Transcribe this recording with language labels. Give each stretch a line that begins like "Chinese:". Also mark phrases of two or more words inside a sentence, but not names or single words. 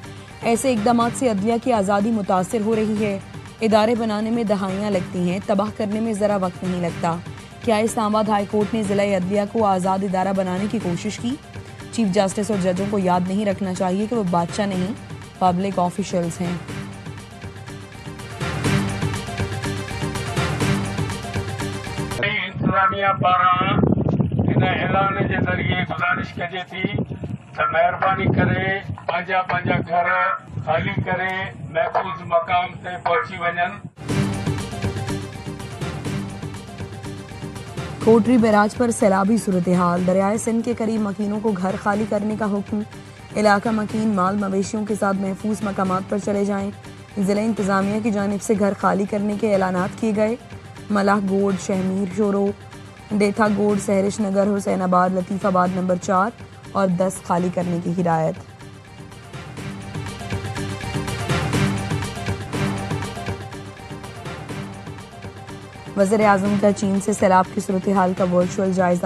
Urdu: ایسے اقدام سے عدلیہ کی آزادی متاثر ہو رہی ہے. ادارے بنانے میں دہائیاں لگتی ہیں، تباہ کرنے میں ذرا وقت نہیں لگتا. کیا اسلام آباد ہائی کورٹ نے ضلع عدلیہ کو آزاد ادارہ بنانے کی کوشش کی?
English: chief justice
Urdu: اور ججوں کو یاد نہیں رکھنا چاہیے کہ وہ بادشاہ نہیں,
English: public officials
Urdu: ہیں.
Sindhi: इंतजामिया पारां इन ऐलान के ज़रिए गुज़ारिश कजे थी त महिरबानी करे पंहिंजा घर खाली करे महफूज मकाम ते पहुंची वञनि।
Urdu: کوٹری بیراج پر سیلابی صورت حال. دریائے سندھ کے قریب مکینوں کو گھر خالی کرنے کا حکم۔ علاقہ مکین مال مویشیوں کے ساتھ محفوظ مقامات پر چلے جائیں. ضلع انتظامیہ کی جانب سے گھر خالی کرنے کے اعلانات کیے گئے. मलाह गोड, शहमीर शोरो, डेथा गोड, سحرش نگر، حسین آباد، لطیف آباد نمبر 4 اور 10 خالی کرنے کی ہدایت. وزیر اعظم کا چین سے سیلاب کی صورت حال کا ورچوئل جائزہ.